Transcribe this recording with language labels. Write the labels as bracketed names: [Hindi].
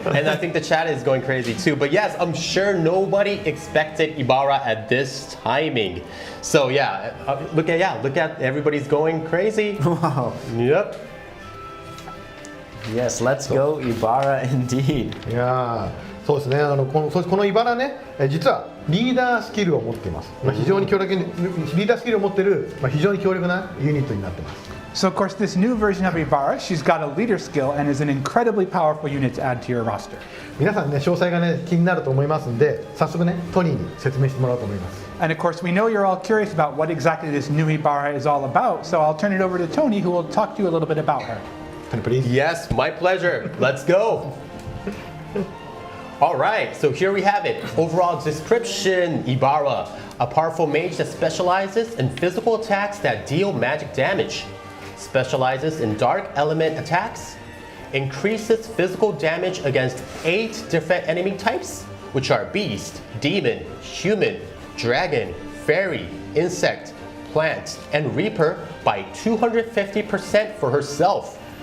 [English] And I think the chat is going crazy too. But yes, I'm sure nobody expected Ibara at this timing. So yeah, look at everybody's going crazy. Wow. Yep. Yes, let's go Ibara indeed. [Japanese] いやーそうですねこのイバラね実はリーダースキルを持っています、非常に強力にリーダースキルを持っている、非常に強力なユニットになってます [English] So of course, this new version of Ibara, she's got a leader skill and is an incredibly powerful unit to add to your roster. [Japanese] 皆さんね詳細がね気になると思いますんで早速ねトニーに説明してもらおうと思います [English] And of course, we know you're all curious about what exactly this new Ibara is all about, so I'll turn it over to Tony, who will talk to you a little bit about her. Please. Yes, my pleasure. Let's go. All right, so here we have it. Overall description, Ibara, a powerful mage that specializes in physical attacks that deal magic damage, specializes in dark element attacks, increases physical damage against 8 different enemy types, which are beast, demon, human, dragon, fairy, insect, plant, and reaper by 250% for herself.